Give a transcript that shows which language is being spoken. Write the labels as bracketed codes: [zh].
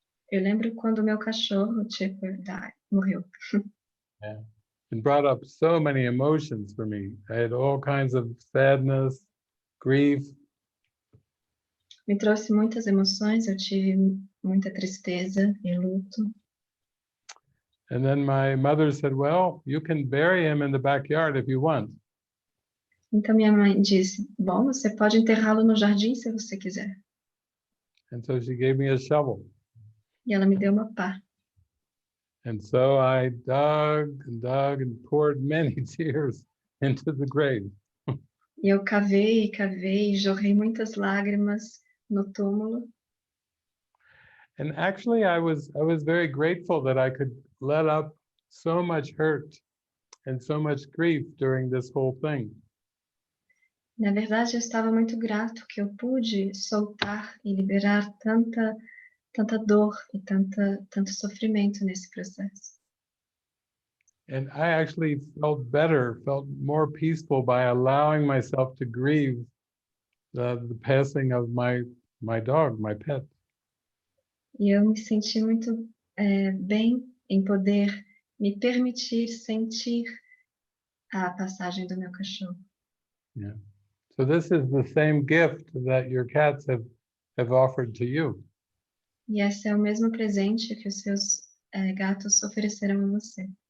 [pt] Eu lembro quando o meu cachorro, Chipper, morreu. [en] Yeah. It brought up so many emotions for me. I had all kinds of sadness, grief. [pt] Me trouxe muitas emoções, eu tive muita tristeza e luto. [en] And then my mother said, well, you can bury him in the backyard if you want. [pt] Então minha mãe disse, bom, você pode enterrá-lo no jardim se você quiser. [en] And so she gave me a shovel. [pt] E ela me deu uma pá. [en] And so I dug and poured many tears into the grave. [pt] E eu cavei, jorrei muitas lágrimas no túmulo. [en] And actually, I was very grateful that I could let up so much hurt and so much grief during this whole thing. [pt] Na verdade, eu estava muito grato que eu pude soltar e liberar tanta dor e tanto sofrimento nesse processo. [en] And I actually felt better, felt more peaceful by allowing myself to grieve the passing of my dog, my pet. [pt] E eu me senti muito bem em poder me permitir sentir a passagem do meu cachorro. [en] Yeah. So this is the same gift that your cats have offered to you. [pt] E esse é o mesmo presente que os seus gatos ofereceram a você.